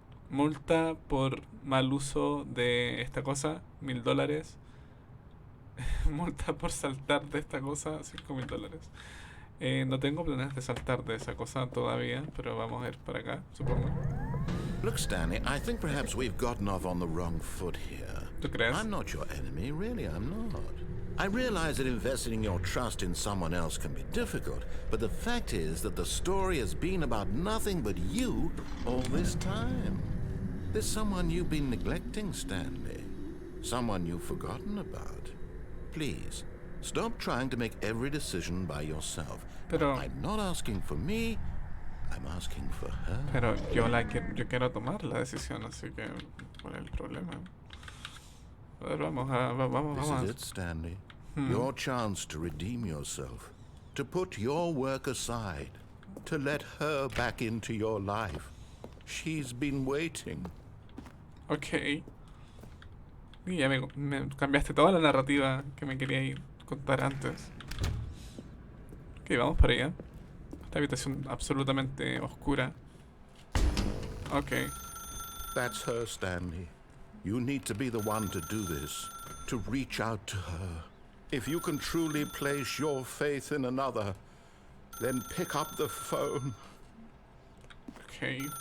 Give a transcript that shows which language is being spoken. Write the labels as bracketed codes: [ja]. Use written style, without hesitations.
[es] Multa por mal uso de esta cosa, $1000. Multa por saltar de esta cosa, $5000. No tengo planes de saltar de esa cosa todavía, pero vamos a ir para acá, supongo. [en] Look, Stanley, I think perhaps we've gotten off on the wrong foot here. [es] ¿Tú crees? [en] I'm not your enemy, really, I'm not. I realize that investing your trust in someone else can be difficult, but the fact is that the story has been about nothing but you all this time. There's someone you've been neglecting, Stanley. Someone you've forgotten about. Please, stop trying to make every decision by yourself. [es] Pero [en] I'm not asking for me, I'm asking for her. [es] Pero yo quiero tomar la decisión, así que ¿cuál es el problema? A ver, vamos. [en] This is it, Stanley. Your chance to redeem yourself, to put your work aside, to let her back into your life. She's been waiting. Ok. [es] Y ya me cambiaste toda la narrativa que me quería contar antes. Ok, vamos para allá. Esta habitación absolutamente oscura. Ok. [en] That's her, Stanley. You need to be the one to do this, to reach out to her. If you can truly place your faith in another, then pick up the phone. Ok.